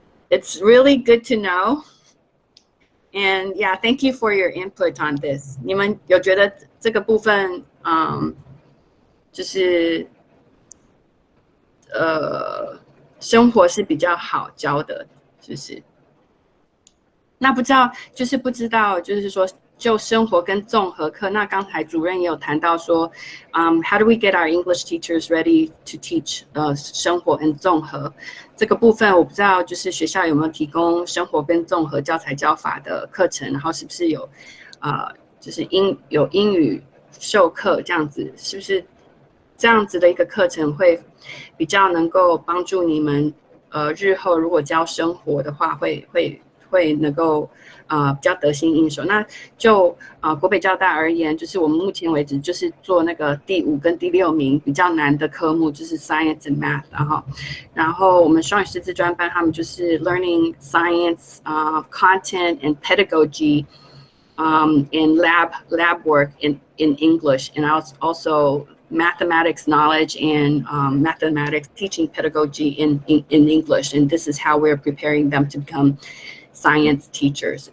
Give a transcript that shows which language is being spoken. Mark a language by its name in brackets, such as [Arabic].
[English] It's really good to know. And yeah, thank you for your input on this. [Chinese] 你们有觉得这个部分就是生活是比较好教的，就是那不知道就是说就生活跟综合课，那刚才主任也有谈到说， [English] how do we get our English teachers ready to teach [Chinese] 生活跟综合这个部分，我不知道就是学校有没有提供生活跟综合教材教法的课程，然后是不是有就是有英语授课这样子，是不是这样子的一个课程会比较能够帮助你们日后如果教生活的话会能够比较得心应手。那就国北教大而言，就是我们目前为止就是做那个第5跟第6名比较难的科目，就是 Science and Math， 然后我们双语师资专班他们就是 [English] Learning Science Content and Pedagogy in lab work in English, and also mathematics knowledge and mathematics teaching pedagogy in English, and this is how we're preparing them to become science teachers.